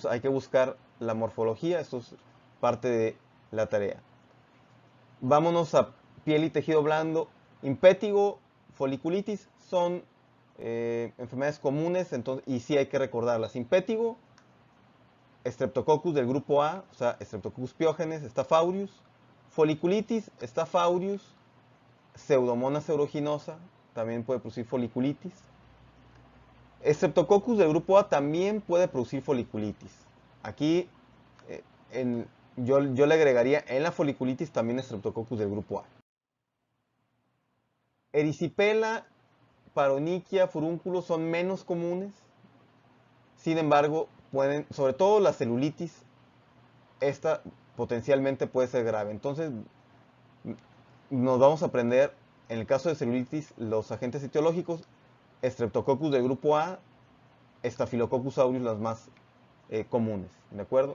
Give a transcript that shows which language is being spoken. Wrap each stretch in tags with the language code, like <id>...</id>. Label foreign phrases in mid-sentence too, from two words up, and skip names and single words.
<es>Hay que buscar la morfología, esto es parte de la tarea. Vámonos a piel y tejido blando. Impétigo, foliculitis son enfermedades comunes, entonces, y sí hay que recordarlas. Impétigo, Streptococcus del grupo A, o sea, Streptococcus pyogenes, Staph aureus. Foliculitis, Staph aureus. Pseudomonas aeruginosa, también puede producir foliculitis. Streptococcus del grupo A también puede producir foliculitis. Aquí yo le agregaría en la foliculitis también Streptococcus del grupo A. Erisipela, paronychia, furúnculos son menos comunes. Sin embargo, pueden, sobre todo la celulitis, esta potencialmente puede ser grave. Entonces, nos vamos a aprender, en el caso de celulitis, los agentes etiológicos, Streptococcus del grupo A, Staphylococcus aureus las más comunes, ¿de acuerdo?</es>